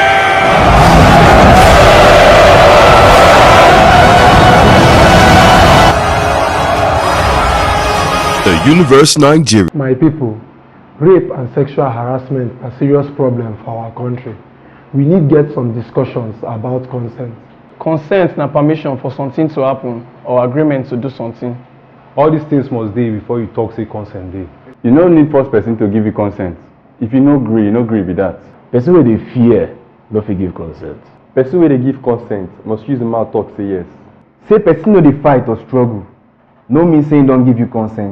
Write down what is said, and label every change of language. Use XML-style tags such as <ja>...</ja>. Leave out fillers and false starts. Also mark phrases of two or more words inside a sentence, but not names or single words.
<pcm>The Universe Nigeria. My people, rape and sexual harassment are serious problem for our country. We need get some discussions about consent. Consent na permission for something to happen or agreement to do something. All these things must dey before you talk say consent dey. You no need force person to give you consent. If you no gree with that. Person wey dey fear no fit give consent. Person wey dey give consent must use the mouth talk say yes. Say person no dey fight or struggle no mean say he don give you consent.</pcm>